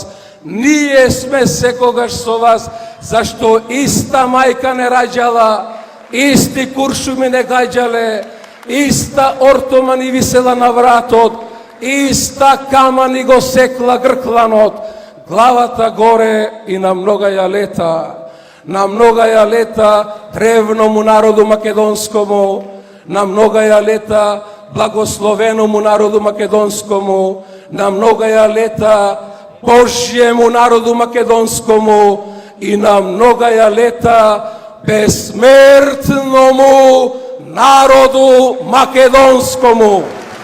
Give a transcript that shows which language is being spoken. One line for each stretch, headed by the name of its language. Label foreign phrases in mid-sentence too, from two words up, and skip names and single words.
Macedonian: Ние сме секогаш со вас, зашто иста мајка не раѓала, исти куршуми не гаѓале, иста ортома ни висела на вратот, иста кама ни го секла гркланот. Главата горе и на многа ја лета. На многа ја лета древному народу македонскому, на многа ја лета благословеному народу македонскому, на многа ја лета Божјему народу македонскому и на многа ја лета безсмертному народу македонскому.